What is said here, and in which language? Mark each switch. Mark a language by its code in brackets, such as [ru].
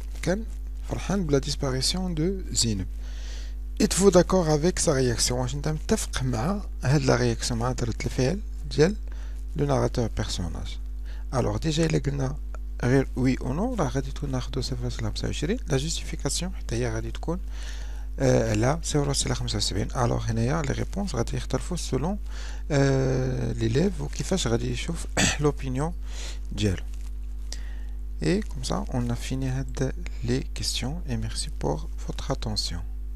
[ar] كان فرحان بلا [fr] disparition de Zénib. êtes-vous d'accord avec sa réaction؟ [ar] واش انت متفق مع هاد لا رياكسيون، مع ردة الفعل ديال لو ناراتور بيرسوناج؟ [fr] alors déjà [ar] الا قلنا غير وي او نو راه غادي تكون ناخدو 0.25، لا جوستيفيكاسيون حتى هي غادي تكون على 0.75. الوغ هنايا لي ريبونس غادي يختلفوا سولون ليليف وكيفاش غادي يشوف لوبينيون ديالو. [fr] Et comme ça on a fini les questions et merci pour votre attention.